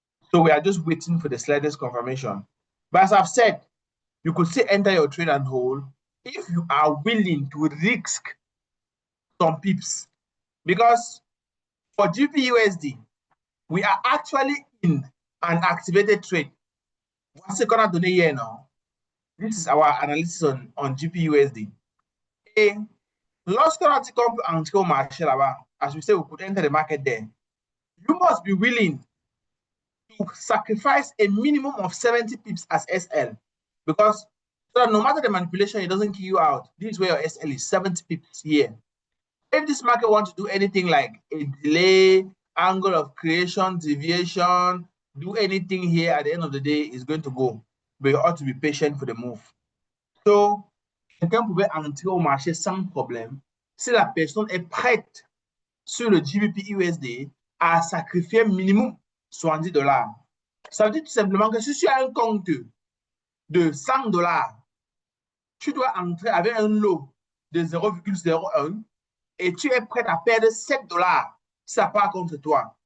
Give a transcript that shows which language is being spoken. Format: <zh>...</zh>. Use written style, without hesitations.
<en>So we are just waiting for the slightest confirmation. But as I've said, you could still enter your trade and hold if you are willing to risk some pips. Because for GPUSD, we are actually in an activated trade. What's it gonna do here now? This is our analysis on GPUSD. And</en> <fr>lorsqu'on a dit qu'on peut entrer au marché là-bas,</fr> <en>as we say, we could enter the market there. You must be willing to sacrifice a minimum of 70 pips as SL, because so no matter the manipulation, it doesn't kill you out. This is where your SL is 70 pips here. If this market wants to do anything like a delay, angle of creation, deviation, do anything here at the end of the day, is going to go. But you ought to be patient for the move.</en> <fr>So, quelqu'un pouvait entrer au marché sans problème si la personne est prête sur le GBP USD à sacrifier minimum $70. Ça veut dire tout simplement que si tu as un compte de $100, tu dois entrer avec un lot de 0,01 et tu es prêt à perdre $7 si ça part contre toi.</fr>